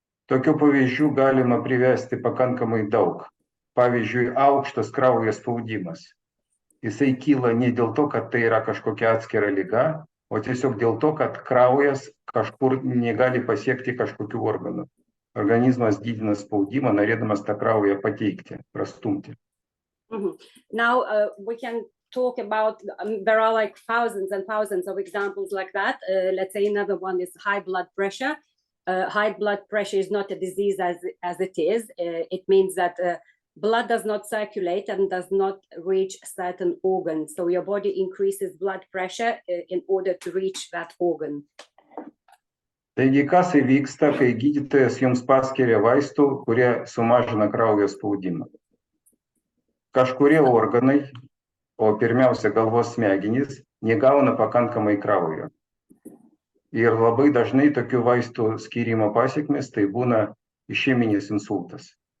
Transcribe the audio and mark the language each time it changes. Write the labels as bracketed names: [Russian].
[Lithuanian] Tokių pavyzdžių galima privesti pakankamai daug. Pavyzdžiui, aukštas kraujo spaudimas. Jisai kyla ne dėl to, kad tai yra kažkokia atskira liga, o tiesiog dėl to, kad kraujas kažkur negali pasiekti kažkokių organų. Organizmas didina spaudimą, norėdamas tą kraują pateikti, prastumti. [English] Now we can talk about, there are like thousands and thousands of examples like that. Let's say another one is high blood pressure. High blood pressure is not a disease as it is. It means that blood does not circulate and does not reach certain organs. So your body increases blood pressure in order to reach that organ. [Lithuanian] Taigi, kas įvyksta, kai gydytojas jums paskiria vaistų, kurie sumažina kraujo spaudimą? Kažkurie organai, o pirmiausia galvos smegenys, negauna pakankamai kraujo. Ir labai dažnai tokių vaistų skyrimo pasekmės tai būna išeminis insultas.